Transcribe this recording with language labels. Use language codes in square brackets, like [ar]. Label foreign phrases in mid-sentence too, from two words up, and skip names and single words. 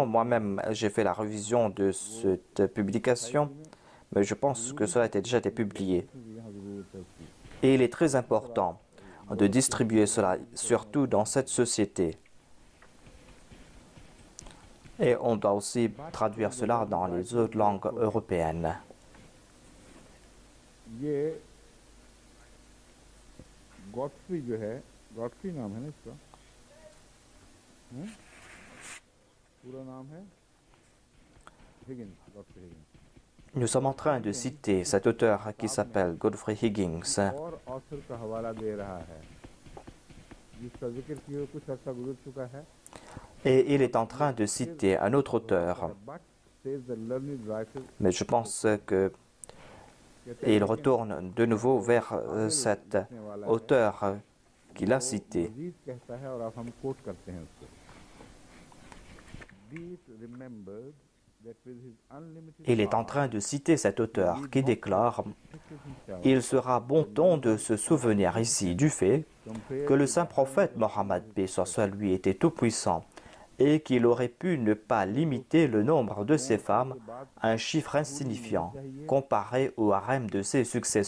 [fr] Moi-même, j'ai fait la révision de cette publication, mais je pense que cela a déjà été publié. Et il est très important de distribuer cela, surtout dans cette société. Et on doit aussi traduire cela dans les autres langues européennes. [ur] گاڈفری جو ہے، گاڈفری نام ہے نا اسکا، پورا نام ہے ہگنز، گاڈفری ہگنز. [fr] Nous sommes en train de citer cet auteur qui s'appelle Godfrey Higgins. [ur] اور آتھر کا حوالہ دے رہا ہے، جسکا ذکر کیے کچھ عرصہ گزر چکا ہے. [fr] Et il est en train de citer un autre auteur. Mais je pense que il retourne de nouveau vers cet auteur qu'il a cité. Il est en train de citer cet auteur qui déclare « Il sera bon ton de se souvenir ici du fait que le saint prophète Mohammed paix soit sur lui était tout-puissant et qu'il aurait pu ne pas limiter le nombre de ses femmes à un chiffre insignifiant comparé au harem de ses successeurs.